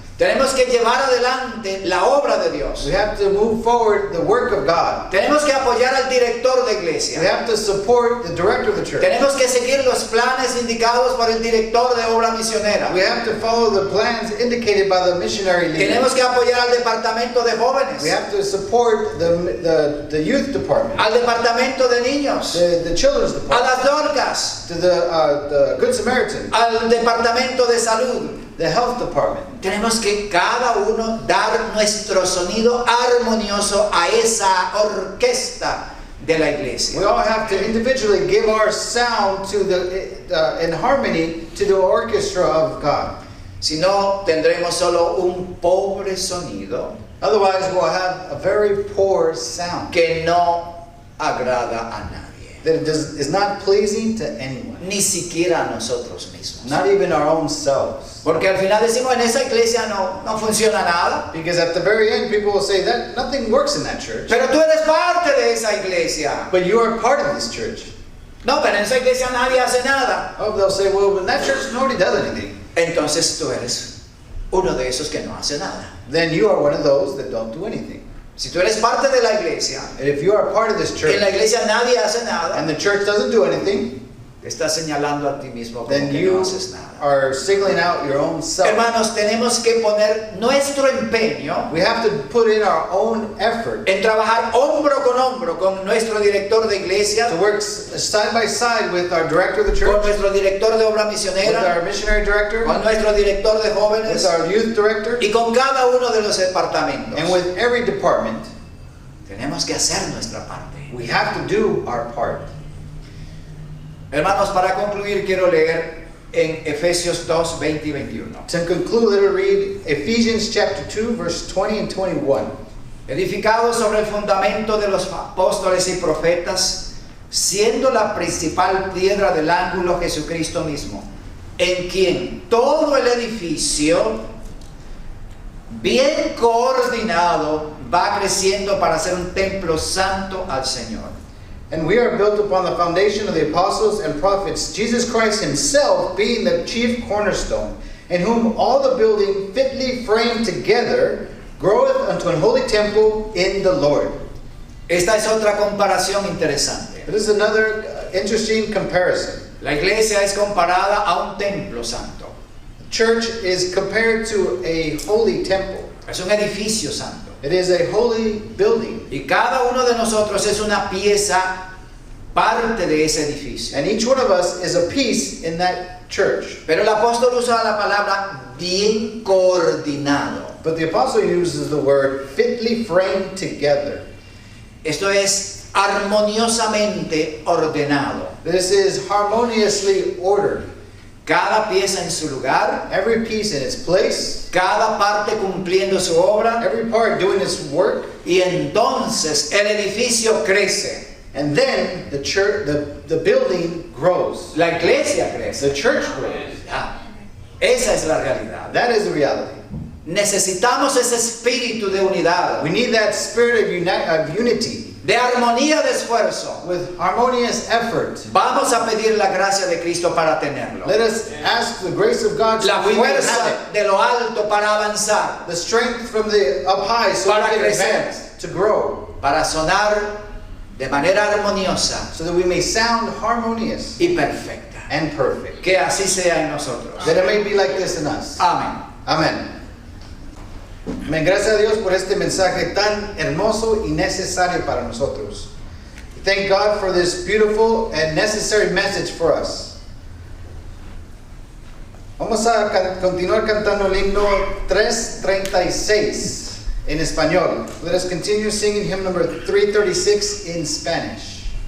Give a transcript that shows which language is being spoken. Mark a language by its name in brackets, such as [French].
[Spanish] Tenemos que llevar adelante la obra de Dios. [English] We have to move forward the work of God. [Spanish] Tenemos que apoyar al director de [English] We [Spanish] iglesia. [English] have to support the director of the church. [Spanish] Tenemos que seguir los planes indicados por el director de obra misionera. [English] We have to follow the plans indicated by the missionary leader. [Spanish] Tenemos que apoyar al departamento de jóvenes, [English] We have to support the youth department, [Spanish] al departamento de niños, [English] the children's [Spanish] a [English] department, [Spanish] las dorcas, [English] to the Good Samaritan, [Spanish] al departamento de salud. [English] the health department. [Spanish] Tenemos que cada uno dar nuestro sonido armonioso a esa orquesta de la [English] We [Spanish] iglesia. [English] all have to individually give our sound to in harmony to the orchestra of God. [Spanish] Si no, tendremos solo un pobre sonido [English] Otherwise, we'll have a very poor sound [Spanish] que no agrada a nadie, [English] that is not pleasing to anyone, [Spanish] ni siquiera a nosotros mismos. [English] not even our own selves. [Spanish] Porque al final decimos, en esa iglesia no funciona nada. [English] Because at the very end, people will say that nothing works in that church. [Spanish] Pero tú eres parte de esa iglesia. [English] But you are part of this church. [Spanish] No, pero en esa iglesia nadie hace nada. [English] Oh, they'll say, well, in that church, nobody does anything. [Spanish] Entonces tú eres uno de esos que no hace nada. [English] Then you are one of those that don't do anything. [Spanish] Si tú eres parte de la iglesia, [English] And if you are part of this church, [Spanish] en la iglesia nadie hace nada, [English] and the church doesn't do anything, [Spanish] te estás señalando a ti mismo como [English] then [Spanish] que no [English] you [Spanish] haces nada. [English] are signaling out your own self. [Spanish] Hermanos, tenemos que poner nuestro empeño [English] We have to put in our own effort [Spanish] en trabajar hombro con nuestro director de iglesia, [English] to work side by side with our director of the [Spanish] con [English] church, [Spanish] nuestro director de obra [English] with [Spanish] misionera, [English] our missionary director, [Spanish] con nuestro director de [English] with [Spanish] jóvenes [English] our youth director, [Spanish] y con cada uno de los departamentos. [English] and with every department. [Spanish] Tenemos que hacer nuestra parte. [English] We have to do our part. [Spanish] Hermanos, para concluir quiero leer en Efesios 2, 20 y 21. [English] To conclude, let us read Ephesians chapter 2, verse 20 and 21. [Spanish] Edificado sobre el fundamento de los apóstoles y profetas, siendo la principal piedra del ángulo Jesucristo mismo, en quien todo el edificio, bien coordinado, va creciendo para ser un templo santo al Señor. [English] And we are built upon the foundation of the apostles and prophets, Jesus Christ himself being the chief cornerstone, in whom all the building fitly framed together groweth unto an holy temple in the Lord. [Spanish] Esta es otra comparación interesante. [English] This is another interesting comparison. [Spanish] La iglesia es comparada a un templo santo. [English] Church is compared to a holy temple. [Spanish] Es un edificio santo. [English] It is a holy building. [Spanish] Y cada uno de nosotros es una pieza, parte de ese edificio. [English] And each one of us is a piece in that church. [Spanish] Pero el apóstol usa la palabra bien coordinado. [English] But the apostle uses the word fitly framed together. [Spanish] Esto es armoniosamente ordenado. [English] This is harmoniously ordered. [Spanish] Cada pieza en su lugar, [English] Every piece in its place, [Spanish] cada parte cumpliendo su obra, [English] every part doing its work, [Spanish] y entonces el edificio crece. [English] and then the church, the building grows. [Spanish] La iglesia crece. [English] The church grows. [Spanish] Ya. Esa es la realidad. [English] That is the reality. [Spanish] Necesitamos ese espíritu de unidad, [English] We need that spirit of unity [Spanish] de armonía de esfuerzo. [English] with harmonious effort. [Spanish] Vamos a pedir la gracia de Cristo para tenerlo. [English] Let us ask the grace of God so [Spanish] La [English] we may have [Spanish] fuerza de lo alto para avanzar, [English] it. The strength from the up high so [Spanish] Para [English] we can [Spanish] crecer. [English] advance, to grow, [Spanish] para sonar de manera armoniosa [English] so that we may sound harmonious [Spanish] y perfecta. [English] and perfect. [Spanish] Que así sea en nosotros. [English] That it may be like this in us. [Spanish] Amén. Amén. Amén. Gracias a Dios por este mensaje tan hermoso y necesario para nosotros. [English] Thank God for this beautiful and necessary message for us. [Spanish] Vamos a continuar cantando el himno 336 en español. [English] Let us continue singing hymn number 336 in Spanish.